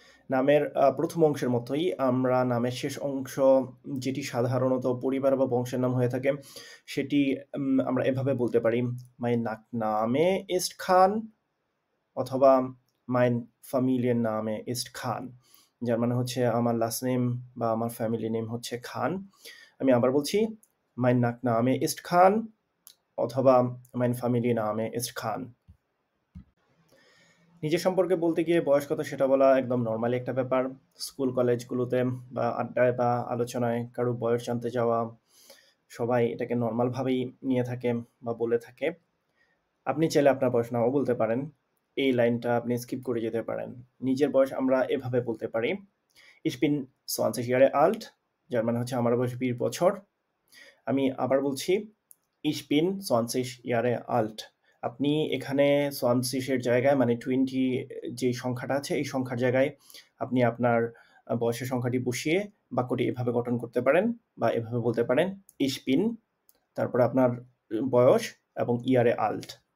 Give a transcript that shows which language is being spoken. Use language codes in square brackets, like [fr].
[bn] নামের প্রথম অংশের মতোই আমরা নামের শেষ অংশ, যেটি সাধারণত পরিবার বা বংশের নাম হয়ে থাকে, সেটি আমরা এভাবে বলতে পারি [de] Mein Nachname ist Khan [bn] অথবা [de] Mein Familienname ist Khan, [bn] যার মানে হচ্ছে আমার লাস্ট নেম বা আমার ফ্যামিলি নেম হচ্ছে খান। আমি আবার বলছি [de] Mein Nachname ist Khan অথবা Mein Familienname ist Khan। [bn] নিজের সম্পর্কে বলতে গিয়ে বয়স কত সেটা বলা একদম নরমালি একটা ব্যাপার। স্কুল কলেজগুলোতে বা আড্ডায় বা আলোচনায় কারো বয়স জানতে যাওয়া, সবাই এটাকে নরমালভাবেই নিয়ে থাকে বা বলে থাকে। আপনি চাইলে আপনার বয়স নাও বলতে পারেন। এই লাইনটা আপনি স্কিপ করে যেতে পারেন। নিজের বয়স আমরা এভাবে বলতে পারি [de] Ich bin 20 Jahre alt, [bn] যার মানে হচ্ছে আমার বয়স 20 বছর। আমি আবার বলছি [de] Ich bin 20 Jahre alt. [bn] আপনি এখানে 20 এর জায়গায় মানে 20 যেই সংখ্যাটা আছে এই সংখ্যার জায়গায় আপনি আপনার বয়সের সংখ্যাটি বসিয়ে বাক্যটি এভাবে গঠন করতে পারেন বা এভাবে বলতে পারেন [de] Ich bin, [bn] তারপরে আপনার বয়স এবং [de] Jahre alt.